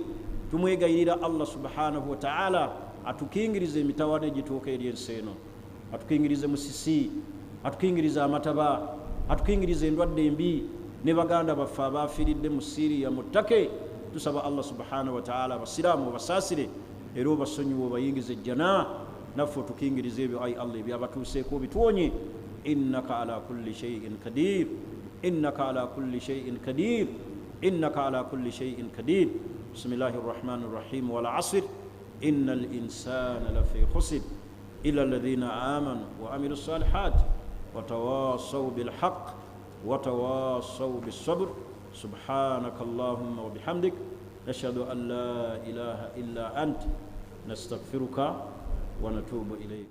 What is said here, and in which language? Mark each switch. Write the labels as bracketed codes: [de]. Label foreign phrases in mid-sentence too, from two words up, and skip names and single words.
[lg] Tumwegayirira [ar] الله سبحانه وتعالى [lg] atukingirize emitawaana egituuka eri ensi eno, atukingirize musisi, atukingirize amataba, atukingirize endwadde embi ne baganda baffe abaafiiridde mu Siriya mu ttake. Tusaba [ar] الله سبحانه وتعالى [lg] abasiraamu obasaasire era obasonyiwe obayingize ejjana, naffe otukingirize ebyo ayi Allah ebyabatuuseeko bituwonye. [ar] إنك على كل شيء قدير، إنك على كل شيء قدير، إنك على كل شيء قدير. بسم الله الرحمن الرحيم. والعصر إن الإنسان لفي خسر إلا الذين آمنوا وعملوا الصالحات وتواصوا بالحق وتواصوا بالصبر. سبحانك اللهم وبحمدك نشهد أن لا إله إلا أنت نستغفرك ونتوب إليك.